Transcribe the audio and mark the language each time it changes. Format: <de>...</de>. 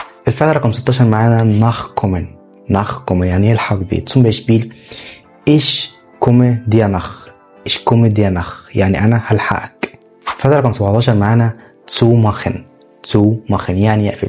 <ar>الفعل رقم 16 معانا nachkommen يعني يلحق بيه.</ar> <de>zum Beispiel ich komme dir nach</de> <ar>يعني أنا هلحقك. الفعل رقم 17 معانا zumachen يعني يقفل.</ar>